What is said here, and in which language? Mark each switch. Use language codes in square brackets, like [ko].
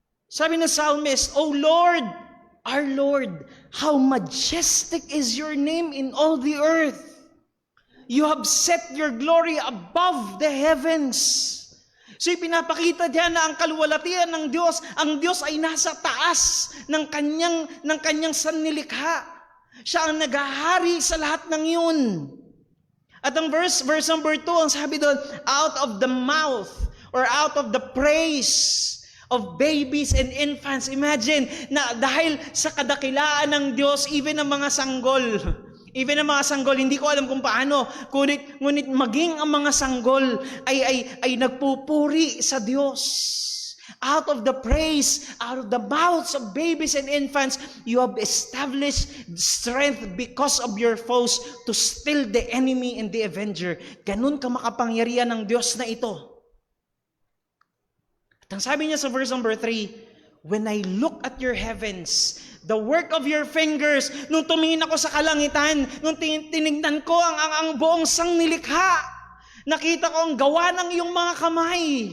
[en] Sabi ng psalmist, O Lord, our Lord, how majestic is your name in all the earth. You have set your glory above the heavens. [tl] So ipinapakita diyan na ang kaluwalhatian ng Diyos, ang Diyos ay nasa taas ng kanyang sannilikha. Siya ang naghahari sa lahat ng yun. At ang verse number 2, ang sabi doon, [en] out of the mouth or out of the praise of babies and infants. [tl] Imagine na dahil sa kadakilaan ng Diyos, even ang mga sanggol, hindi ko alam kung paano, ngunit maging ang mga sanggol ay nagpupuri sa Diyos. [en] Out of the praise, out of the mouths of babies and infants, you have established strength because of your foes to still the enemy and the avenger. [tl] Ganun ka makapangyarihan ng Diyos na ito. At ang sabi niya sa verse number 3, [en] when I look at your heavens, the work of your fingers, [tl] nung tumingin ako sa kalangitan, nung tinignan ko ang buong sangnilikha, nakita ko ang gawa ng iyong mga kamay.